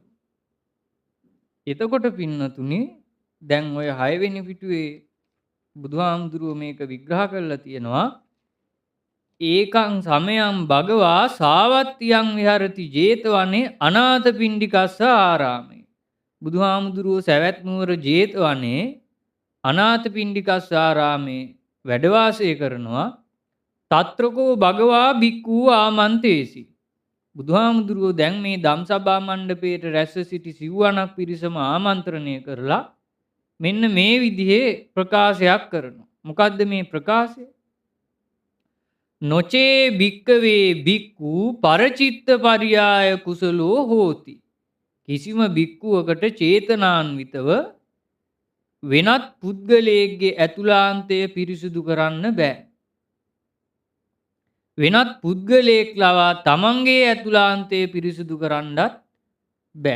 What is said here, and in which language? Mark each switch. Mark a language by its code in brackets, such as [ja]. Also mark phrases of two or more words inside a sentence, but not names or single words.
[si] එතකොට පින්නතුනි දැන් ඔය 6 වෙනි පිටුවේ බුදුහාමුදුරුව මේක විග්‍රහ කරලා තියෙනවා [pi] ඒකං සමයං භගවා සාවත්තියං විහරති ජේතවනේ අනාථපිණ්ඩිකස්ස ආරාමේ. [si] බුදුහාමුදුරුව සවැත් නුවර ජේතවනේ [pi] අනාථපිණ්ඩිකස්ස ආරාමේ [si] වැඩ වාසය කරනවා. [pi] తත්‍රකෝ භගවා භික්ඛූ ආමන්තේසි. [si] බුදුහාමුදුරුව දැන් මේ ධම්සභා මණ්ඩපයේට රැස්ව සිටි සිව්වණක් පිරිසම ආමන්ත්‍රණය කරලා මෙන්න මේ විදිහේ ප්‍රකාශයක් කරනවා. මොකද්ද මේ ප්‍රකාශය? [pi] නොචේ භික්කවේ භික්ඛු පරචිත්ත පරියාය කුසලෝ හෝති. [si] කිසිම භික්ඛුවකට චේතනාන්විතව වෙනත් පුද්ගලයෙක්ගේ ඇතුළාන්තය පිරිසුදු කරන්න බෑ. වෙනත් පුද්ගලයෙක් ලවා තමන්ගේ ඇතුළාන්තය පිරිසුදු කරන්නත් බෑ.